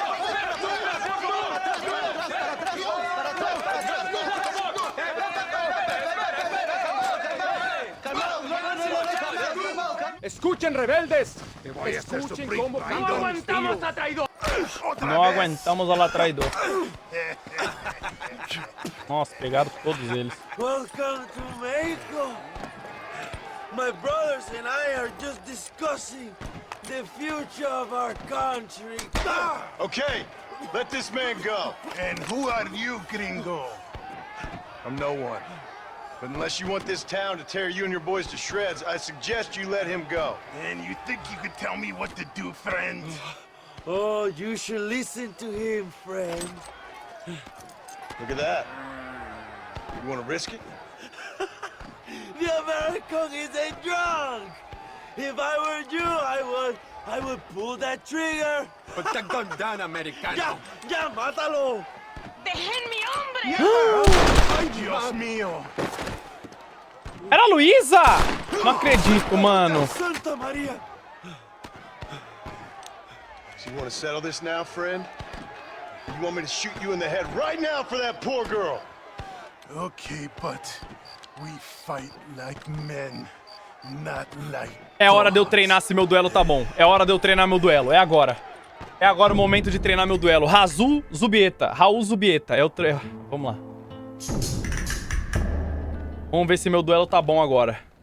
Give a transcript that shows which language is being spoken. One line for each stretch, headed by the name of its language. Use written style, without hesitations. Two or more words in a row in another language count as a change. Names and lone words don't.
Spanish: Escuchen, rebeldes. Te voy a hacer Escuchen sufrir, cómo traidor. no aguantamos a traidor. Otra
Portuguese: Não
Spanish: vez.
Portuguese: aguentamos a la traidor. Nossa, pegaram todos eles.
English: Welcome to Mexico. My brothers and I are just discussing the future of our country. Ah! Okay, let this man go. And who are you, gringo? I'm no one. But unless you want this town to tear you and your boys to shreds, I suggest you let him go. And you think you could tell me what to do, friend? Oh, you should listen to him, friend. Look at that. You want to risk it? The American is a drunk. If I were you, I would pull that trigger. Put the gun down, Americano.
Spanish: Ya, ya, mátalo. ¡Dejen mi hombre! Ay, Dios mío.
Portuguese: Era a Luísa! Não acredito, mano. Santa Maria.
English: So you want to settle this now, friend? You want me to shoot you in the head right now for that poor girl? Okay, but we fight like men, not like...
Portuguese: É hora de eu treinar se meu duelo tá bom. É hora de eu treinar meu duelo. É agora. É agora o momento de treinar meu duelo. Raul Zubieta. É o treino. Vamos lá. Vamos ver se meu duelo tá bom agora.